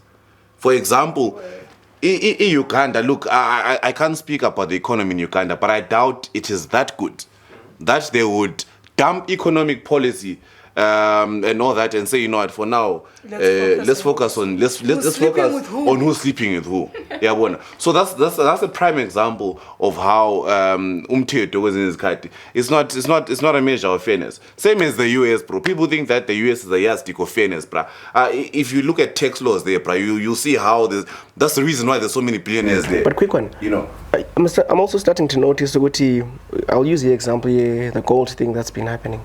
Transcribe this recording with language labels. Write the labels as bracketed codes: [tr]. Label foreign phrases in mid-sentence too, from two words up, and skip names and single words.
[en] For example, in Uganda, look, I can't speak about the economy in Uganda, but I doubt it is that good that they would dump economic policy and all that and say, you know what, for now, let's focus on who's sleeping with who. Yeah, bona. So that's a prime example of how [nd] umthetho kwezinye izikhathi [en] it's not a measure of fairness. Same as the US, bro. People think that the US is a yardstick of fairness, bro. If you look at tax laws there, bro, you see how that's the reason why there's so many billionaires there. But quick one, you know, I'm also starting to notice I'll use the example here, the gold thing that's been happening.